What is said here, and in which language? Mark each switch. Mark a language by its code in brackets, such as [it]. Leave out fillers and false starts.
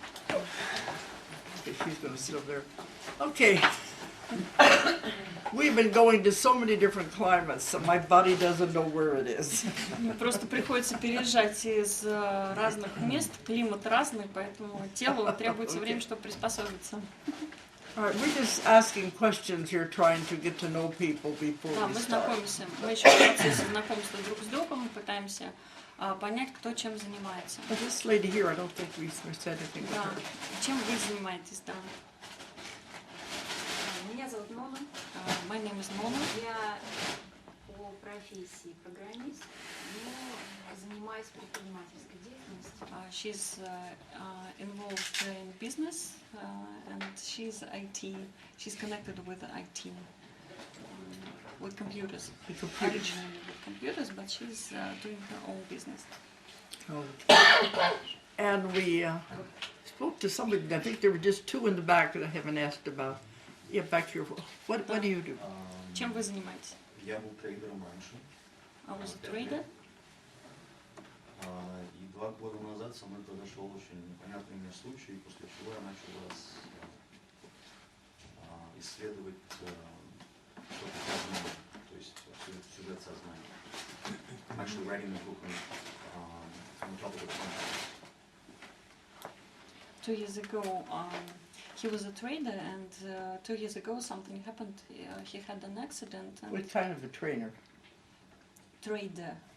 [en] Okay, she's going to sit over there. Okay. We've been going to so many different climates, so my body doesn't know where it is. [ru] Мне просто приходится переезжать из разных мест, климат разный, поэтому телу требуется время, чтобы приспособиться. [en] All right, we're just asking questions here, trying to get to know people before [ru] Да, [en] we [ru] мы [en] start. [ru] знакомимся, мы еще в процессе знакомства друг с другом, пытаемся понять, кто чем занимается. [en] But this lady here, I don't think we said anything [ru] Да. [en] about her. [ru] Чем вы занимаетесь, да? Меня зовут Нона. [en] My name is Mona. [ru] Я по профессии программист, но занимаюсь предпринимательской деятельностью. [en] She's involved in business and she's IT. She's connected with IT, with computers. Originally with computers, but she's doing her own business. Okay. And we spoke to somebody, I think there were just two in the back that I haven't asked about. Yeah, back here. What do you do? [ru] Чем вы занимаетесь? Я был трейдером раньше. [en] I was a trader. [ru] И 2 года назад со мной произошел очень непонятный мне случай, после чего я начал исследовать сознание, то есть сюжет сознания. [en] I'm actually writing a book on the topic of consciousness. 2 years ago, he was a trader, and 2 years ago something happened. He had an accident. And What kind of a trainer? Trader.